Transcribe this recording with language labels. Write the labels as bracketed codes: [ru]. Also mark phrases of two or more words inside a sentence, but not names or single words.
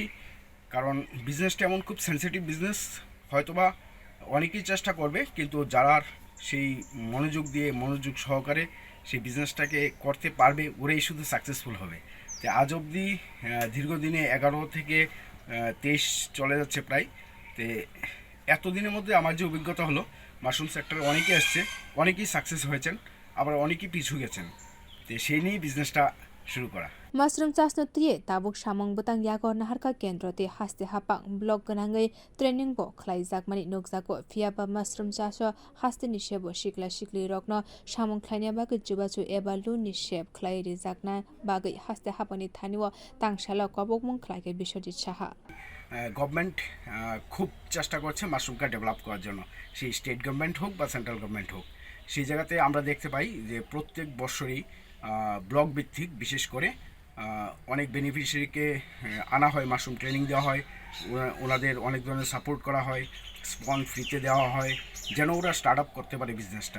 [bn] কারণ বিজনেসটা এমন খুব [en] sensitive business, [bn] হয়তোবা অনেকেই চেষ্টা করবে কিন্তু যারা সেই মনোযোগ সহকারে সেই বিজনেসটাকে করতে পারবে ওরাই শুধু সাকসেসফুল হবে। তো আজ অবধি দীর্ঘদিনে 11 থেকে 23 চলে যাচ্ছে প্রায়। তো এতদিনের মধ্যে আমার যে অভিজ্ঞতা হলো, মাশরুম সেক্টরে অনেকেই আসছে, অনেকেই সাকসেস হয়েছেন, আবার অনেকেই পিছু গেছেন। তো সেই নিয়েই বিজনেসটা শুরু করা। [trp] mushroom chasno tiye tabuk samung butang yago naharka kendro te haste hapang blog ganangai training bo khlai jakmani nukjago phiaba mushroom chaso haste ni sebo sikla sikli rokno samung khlaina bagui jubachu eba lu ni seb khlai ri jakna bagui haste hapani thaniwo tangshala kobokmung khlaike Bisawjit saha [bn] গভর্নমেন্ট খুব চেষ্টা করছে মাশরুমকে ডেভেলপ করার জন্য, সেই [en] state government [bn] হোক বা [en] central government [bn] হোক। সেই জায়গাতে আমরা দেখতে পাই যে প্রত্যেক বছরই ব্লক ভিত্তিক বিশেষ করে অনেক বেনিফিশিয়ারিকে আনা হয়, [en] mushroom training [bn] দেওয়া হয়, ওনাদের অনেক ধরনের সাপোর্ট করা হয়, স্পন ফ্রিতে দেওয়া হয় যেন ওরা [en] start up [bn] করতে পারে বিজনেসটা।